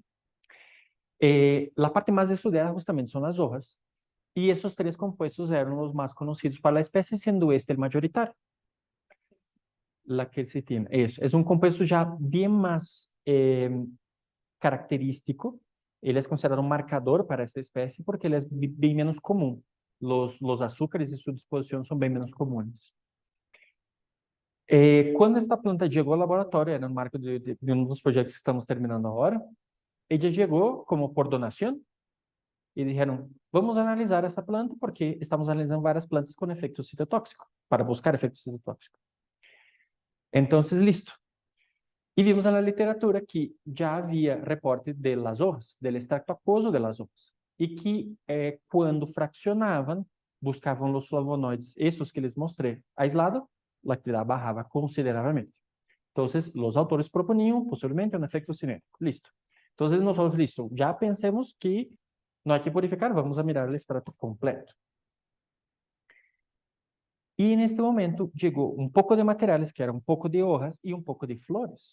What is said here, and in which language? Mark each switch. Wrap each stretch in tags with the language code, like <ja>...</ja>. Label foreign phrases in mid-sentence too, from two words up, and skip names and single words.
<es>La parte más estudiada justamente son las hojas, y esos tres compuestos eran los más conocidos para la especie, siendo este el mayoritario. La quercetina, es un compuesto ya bien más característico. Él es considerado un marcador para esta especie porque él es bien menos común. Los azúcares de su disposición son bien menos comunes.</es> <pt>Quando esta planta chegou ao laboratório, era no marco de um dos projetos que estamos terminando agora, ela chegou como por donação e disseram, vamos analisar essa planta porque estamos analisando várias plantas com efeito citotóxico, para buscar efeito citotóxico. Então, listo. E vimos na literatura que já havia reporte</pt> <es>de las hojas, del extracto aquoso de las hojas,</es> <pt>e que quando fraccionavam, buscavam os flavonoides, esses que les mostrei,</pt> <es>aislado, la actividad bajaba considerablemente. Entonces, los autores proponían posiblemente un efecto cinético. Listo. Entonces, nosotros, listo, ya pensemos que no hay que purificar, vamos a mirar el extracto completo. Y en este momento llegó un poco de materiales, que era un poco de hojas y un poco de flores.</es>